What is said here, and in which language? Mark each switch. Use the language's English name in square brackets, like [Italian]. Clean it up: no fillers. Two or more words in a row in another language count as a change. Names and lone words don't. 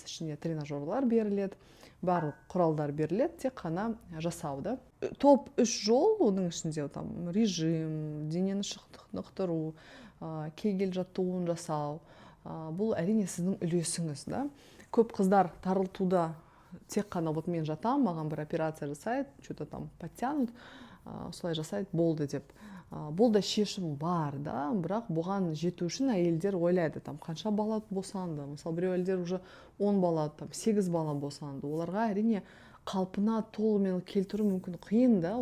[Kazakh] Ішінде тренажерлар беріледі, барлық құралдар беріледі, тек қана жасауды. Топ 3 жол, оның ішінде там режим, денені шынықтыру, кегел жаттығуын жасау. Бұл әрине сіздің үлесіңіз, да. Көп қыздар тарылтуда тек қана мен жатам, маған бір операция жасайды, [Russian] что-то там подтянут, [Kazakh] солай жасайды, болды деп. Бұл да шешім бар, да, бірақ бұған жету үшін әйелдер ойлайды, там қанша бала босанды, мысалы біреу әйелдер уже 10 бала, там 8 бала босанды. Оларға әрине қалпына толығымен келтіру мүмкін қиын, да.